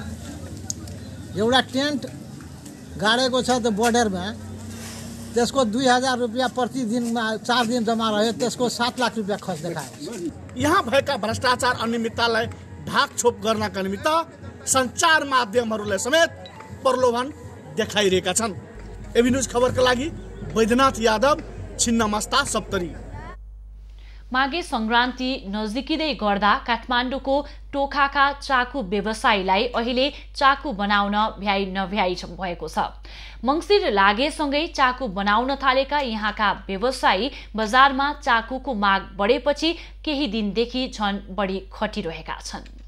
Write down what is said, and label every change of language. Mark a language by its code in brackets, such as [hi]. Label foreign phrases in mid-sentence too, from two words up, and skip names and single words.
[ne] एउटा टेन्ट गाडेको छ त बोर्डरमा, त्यसको 2000 रुपियाँ प्रतिदिनमा 4 दिन जम्मा रह्यो, त्यसको 7 लाख रुपियाँ खर्च देखाएको छ। यहाँ भएका भ्रष्टाचार अनियमिततालाई ढाकछोप गर्नका निमित्त सञ्चार माध्यमहरूले समेत प्रलोभन देखाइरहेका छन्। एबी न्यूज खबरका लागि वैद्यनाथ यादव, छिन्नमस्ता, सप्तरी। माघे संक्रान्ति नजिकिँदै गर्दा काठमाडौँको टोखाका चाकु व्यवसायीलाई अहिले चाकु बनाउन भ्याइ नभ्याइ भएको छ। मङ्सिर लागेसँगै चाकु बनाउन थालेका यहाँका व्यवसायी बजारमा चाकुको माग बढेपछि केही दिनदेखि झन बढी खटिरहेका छन्।